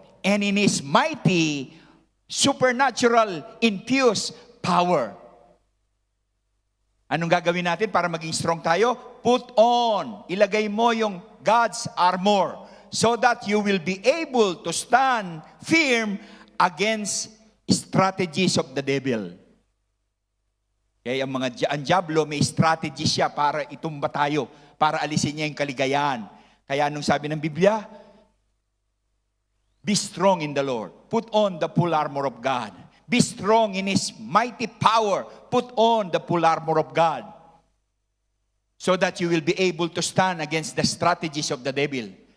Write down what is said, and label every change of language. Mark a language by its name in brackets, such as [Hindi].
[English] And in His mighty, supernatural, infused power. [Filipino] Anong gagawin natin para maging strong tayo? [English] Put on. [Filipino] Ilagay mo yung [English] God's armor so that you will be able to stand firm against strategies of the devil. [Filipino] Okay, ang diablo may strategy siya para itumba tayo, para alisin niya yung kaligayahan. Kaya anong sabi ng Biblia? [English] Be strong in the Lord. Put on the full armor of God. Be strong in His mighty power. Put on the full armor of God. So that you will be able to stand against the strategies of the devil.